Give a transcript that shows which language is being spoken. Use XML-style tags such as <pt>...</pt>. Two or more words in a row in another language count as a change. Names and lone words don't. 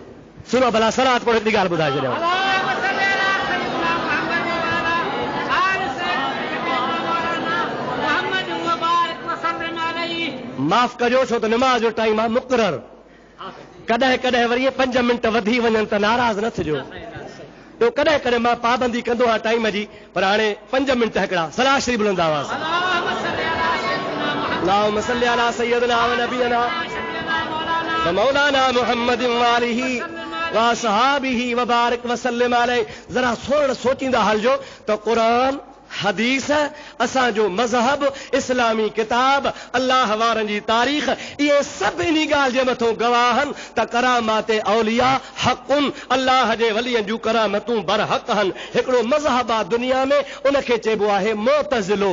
<sd>सुनो भला सलात पढ़े हिकिड़ी ॻाल्हि ॿुधाए छॾियां। माफ़ कजो छो त नमाज जो टाइम आहे मुक़रर। कॾहिं कॾहिं वरी 5 मिंट वधी वञनि त नाराज़ न थिजो। तो कॾहिं कॾहिं मां पाबंदी कंदो आहियां टाइम जी, पर हाणे 5 मिंट हिकिड़ा सलाह शरीफ़ बुलंद आवाज़।</sd> <ar>اللهم صل على سيدنا ونبينا ومولانا محمد وآله وأصحابه وبارك وسلم عليه.</ar> <sd>जरा सोचींदा हलजो त क़ुरान हदीस, असांजो मज़हब, इस्लामी किताब, अल्लाह वारनि जी तारीख़, इहे सभु इन ॻाल्हि जे मथां गवाहनि त</sd> <ar>كرامات الأولياء حق,</ar> <sd>अल्लाह जे वलियनि जूं करामतूं बरहक़ आहिनि। हिकिड़ो मज़हब आहे दुनिया में, उनखे चइबो आहे मुअतज़िलो।</sd>